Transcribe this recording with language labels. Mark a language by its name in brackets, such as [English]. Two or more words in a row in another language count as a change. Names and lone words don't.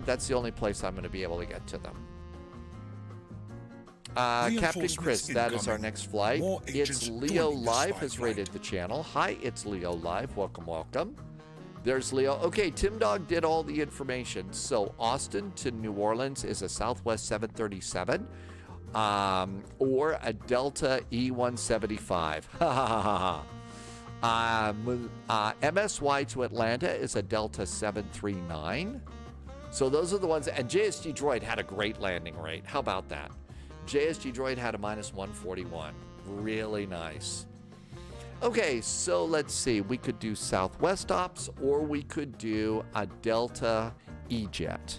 [English] That's the only place I'm going to be able to get to them. Captain Chris, that is our next flight. It's Leo Live has rated the channel. Hi, it's Leo Live. Welcome, welcome. There's Leo. Okay, Tim Dog did all the information. So Austin to New Orleans is a Southwest 737 or a Delta E175. Ha ha ha ha. MSY to Atlanta is a Delta 739. So those are the ones. And JSG Droid had a great landing rate. How about that? JSG Droid had a -141. Really nice. Okay, so let's see. We could do Southwest ops or we could do a Delta E-Jet.